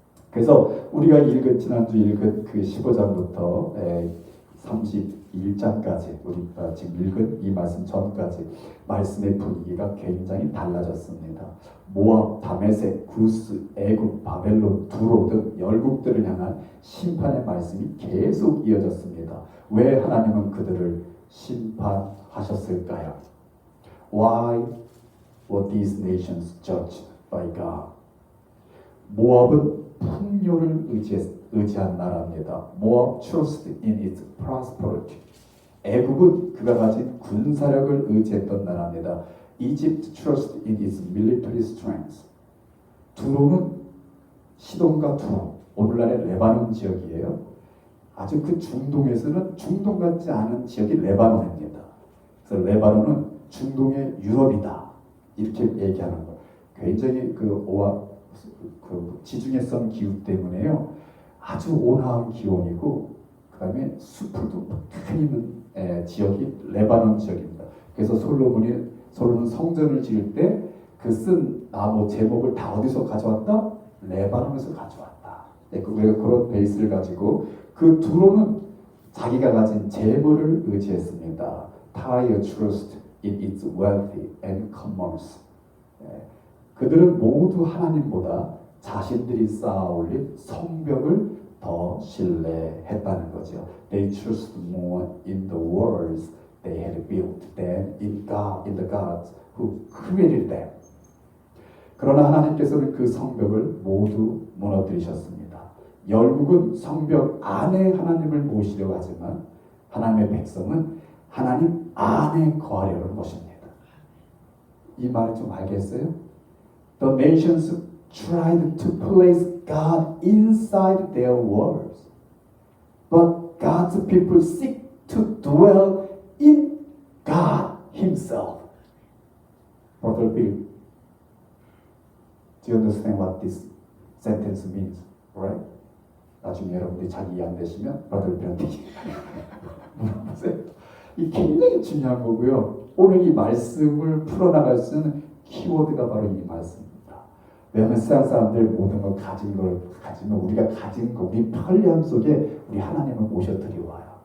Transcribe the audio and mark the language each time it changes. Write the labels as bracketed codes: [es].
[ko] 그래서 우리가 지난주 읽은 그 15장부터 31장까지 우리가 지금 읽은 이 말씀 전까지 말씀의 분위기가 굉장히 달라졌습니다. 모압, 다메섹, 구스, 애굽, 바벨론, 두로 등 열국들을 향한 심판의 말씀이 계속 이어졌습니다. 왜 하나님은 그들을 심판하셨을까요? [en] Why were these nations judged by God? [ko] 모압은 풍요를 의지한 나라입니다. [en] 모압 trusted in its prosperity. [ko] 애굽은 그가 가진 군사력을 의지했던 나라입니다. [en] Egypt trusted in its military strength. [ko] 두로는 시돈과 두로, 오늘날의 레바논 지역이에요. 아주 그 중동에서는 중동 같지 않은 지역이 레바논입니다. 그래서 레바논은 중동의 유럽이다 이렇게 얘기하는 거예요. 굉장히 그 지중해성 기후 때문에요 아주 온화한 기온이고 그 다음에 숲풀도 큰 있는 지역이 레바논 지역입니다. 그래서 솔로몬은 성전을 지을 때 그 쓴 나무 제목을 다 어디서 가져왔다? 레바논에서 가져왔다. 우리가 그런 베이스를 가지고 그 두로는 자기가 가진 재물을 의지했습니다. [en] Tyre trust in its wealth and commerce. [ko] 그들은 모두 하나님보다 자신들이 쌓아올린 성벽을 더 신뢰했다는 거죠. [en] They trusted more in the walls they had built than in the gods who created them. [ko] 그러나 하나님께서는 그 성벽을 모두 무너뜨리셨습니다. 열국은 성벽 안에 하나님을 모시려고 하지만 하나님의 백성은 하나님 안에 거하려는 것입니다. 이 말을 좀 알겠어요? [en] The nations tried to place God inside their walls, but God's people seek to dwell in God Himself. Brother Bill, do you understand what this sentence means? Right? [ko] 나중에 여러분들이 잘 이해 안 되시면 Brother Bill한테 물어보세요. 이 굉장히 중요한 거고요. 오늘 이 말씀을 풀어나갈 수 있는 키워드가 바로 이 말씀입니다. 왜냐하면 세상 사람들 모든 걸 가지면 우리가 가진 거, 우리 편리함 속에 우리 하나님을 모셔드리와요.